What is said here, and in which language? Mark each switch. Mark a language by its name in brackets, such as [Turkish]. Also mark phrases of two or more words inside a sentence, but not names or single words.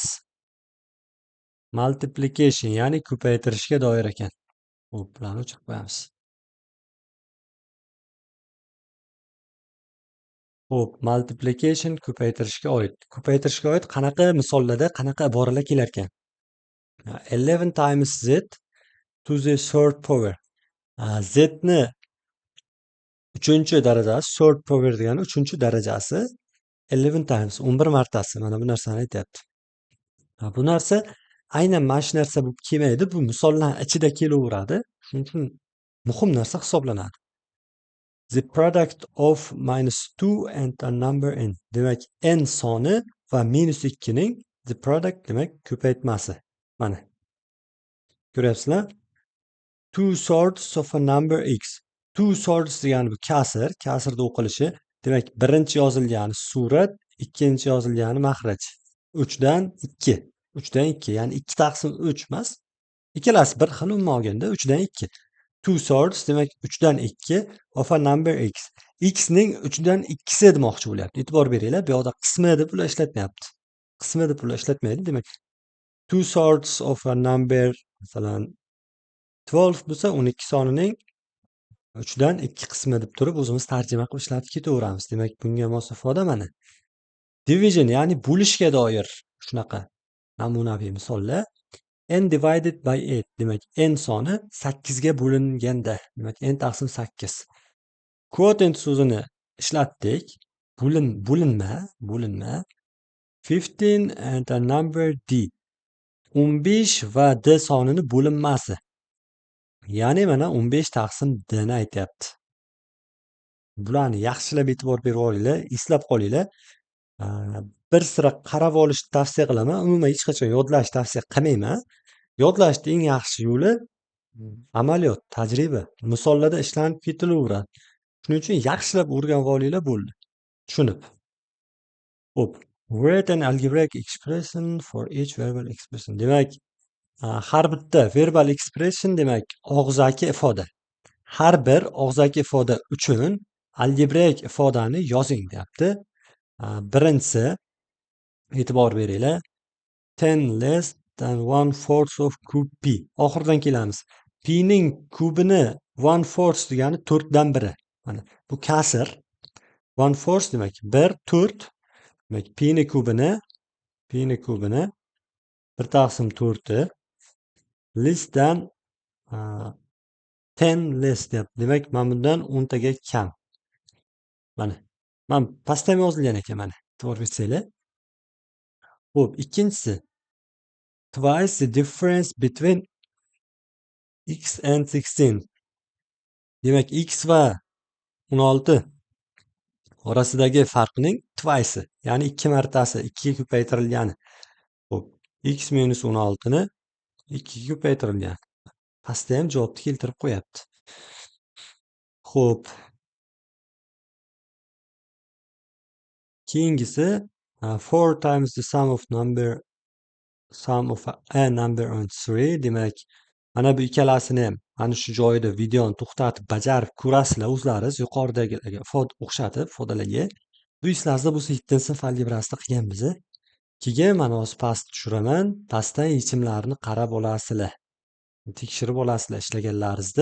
[Uzbek] Multiplication, ya'ni ko'paytirishga doir ekan. Xo'p, bularni o'chirib qo'yamiz. Xo'p, multiplication ko'paytirishga oid. Ko'paytirishga oid qanaqa misollarda, qanaqa iboralar kelar ekan? [English] 11 times z to the third power. [Uzbek] Z ni 3-darajasi, [English] third power [Uzbek] degani 3-darajasi 11 times 11 martasi. Mana bu narsani aytyapti. Bu narsa aynan mana shu narsa bo'lib kelmaydi. Bu misollar ichida kelaveradi. Shuning uchun muhim narsa hisoblanadi. [English] The product of -2 and a number n. [Uzbek] Demak, n soni va -2 ning [English] the product [Uzbek] demak ko'paytmasi. Mana. Ko'ryapsizlar? [English] Two thirds of a number x. Two thirds [Uzbek] degani bu kasr, kasrda o'qilishi. Demak, birinchi yozilgani surat, ikkinchi yozilgani makhraj. 3 dan 2. 3 dan 2, ya'ni 2 taqsim 3 emas. Ikkalasi bir xil umuman olganda 3 dan 2. [English] Two thirds [Uzbek] demak 3 dan 2 [English] of a number x. [Uzbek] X ning 3 dan 2si demoqchi bo'lyapti. E'tibor beringlar, bu yoqda qismi deb ular ishlatmayapti. Qismi deb ular ishlatmaydi. Demak, [English] two thirds of a number, [Uzbek] masalan 12 bo'lsa, 12 sonining 3 dan 2 qismi deb turib o'zimiz tarjima qilib ishlatib ketaveramiz. Demak, bunga mos ifoda mana. Division, ya'ni bo'lishga doir shunaqa namunaviy misollar. [English] N divided by 8. [Uzbek] Demak, n soni 8 ga bo'linganda. Demak, n taqsim 8. Quotient so'zini ishlatdik. [English] Bo'linma. 15 and a number d. [Uzbek] 15 va d sonini bo'linmasi. Ya'ni mana 15 taqsim d ni aytyapti. Bularni yaxshilab e'tibor berib olinglar, eslab qolinglar. Bir sira qarab olishni tavsiya qilaman. Umuman hech qachon yodlashni tavsiya qilmayman. Yodlashning eng yaxshi yo'li amaliyot, tajriba, misollarda ishlanib ketilaveradi. Shuning uchun yaxshilab o'rganib olinglar bo'ldi. Tushunib. Xo'p, [English] write an algebraic expression for each verbal expression. [Uzbek] Demak, har bitta [English] verbal expression [Uzbek] demak og'zaki ifoda. Har bir og'zaki ifoda uchun algebraik ifodani yozing, deyapti. Birinchisi, e'tibor beringlar. [English] 10 less than 1/4 of cube p. [Uzbek] Oxiridan kelamiz. P ning kubini 1/4 degani 4 dan 1. Mana bu kasr. 1/4 demak 1/4. Demak, p ni kubini 1/4 [English] less than 10 less [Uzbek] deyapti. Demak, mana bundan 10 taga kam. Mana. Mana pastda ham yozilgan ekan, mana. E'tibor bersanglar. Xo'p, ikkinchisi. [English] Twice the difference between x and 16. [Uzbek] Demak, x va 16 orasidagi farqning twice, ya'ni 2 martasi, 2 ga ko'paytirilgani. Xo'p, x minus 16 ni 2 ga ko'paytirilgan. Pastda ham javobni keltirib qo'yapti. Xo'p. [English] Keyingisi 4 times the sum of a number on 3. [Uzbek] Demak, mana bu ikkalasini ham mana shu joyda videoni to'xtatib bajarib ko'rasizlar o'zlaringiz yuqoridagilarga o'xshatib ifodalarga. Bu eslaringizda bo'lsa 7-sinf algebrasida qilganmiz. Keyin mana hozir past tushiraman. Pastdan yechimlarini qarab olasizlar. Tekshirib olasizlar ishlaganlaringizda.